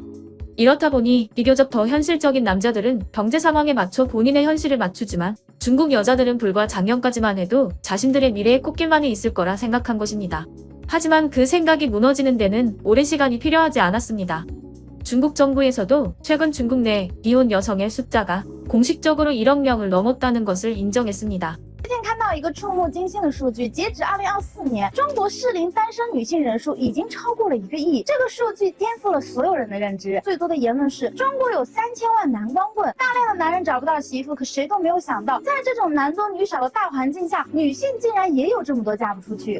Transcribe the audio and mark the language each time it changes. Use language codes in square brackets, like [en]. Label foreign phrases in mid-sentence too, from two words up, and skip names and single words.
[ko] 이렇다 보니 비교적 더 현실적인 남자들은 경제 상황에 맞춰 본인의 현실을 맞추지만 중국 여자들은 불과 작년까지만 해도 자신들의 미래의 꽃길만이 있을 거라 생각한 것입니다. 하지만 그 생각이 무너지는 데는 오랜 시간이 필요하지 않았습니다. 중국 정부에서도 최근 중국 내 이혼 여성의 숫자가 공식적으로 1억 명을 넘었다는 것을 인정했습니다. [zh] 最近看到一个触目惊心的数据，截止2024年，中国适龄单身女性人数已经超过了1个亿。这个数据颠覆了所有人的认知。最多的言论是中国有3000万男光棍，大量的男人找不到媳妇，可谁都没有想到，在这种男多女少的大环境下，女性竟然也有这么多嫁不出去。